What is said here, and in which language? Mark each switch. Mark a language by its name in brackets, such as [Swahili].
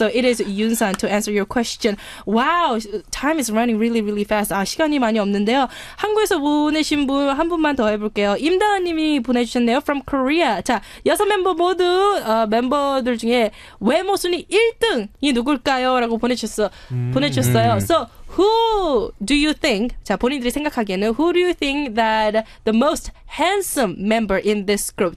[English] So it is Yoonsan to answer your question. Wow, time is running really, really fast. [Korean] 시간이 많이 없는데요. 한국에서 보내신 분 한 분만 더 해볼게요. 임다은님이 보내주셨네요. [English] From Korea. [Korean] 자, 6멤버 모두 멤버들 중에 외모 순위 1등이 누굴까요? 라고 보내주셨어요. [English] So, who do you think, [Korean] 자, 본인들이 생각하기에는 [English] who do you think that the most handsome member in this group?